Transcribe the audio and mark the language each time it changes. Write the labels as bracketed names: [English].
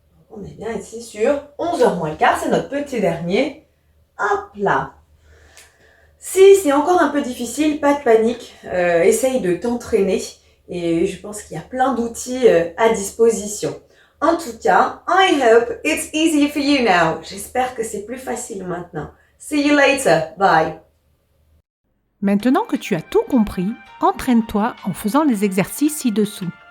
[French] On est bien ici sur 11h moins le quart, c'est notre petit dernier. Hop là. Si c'est encore un peu difficile, pas de panique, essaye de t'entraîner et je pense qu'il y a plein d'outils à disposition. En tout cas, [English] I hope it's easy for you now. [French] J'espère que c'est plus facile maintenant. [English] See you later. Bye. [French] Maintenant que tu as tout compris, entraîne-toi en faisant les exercices ci-dessous.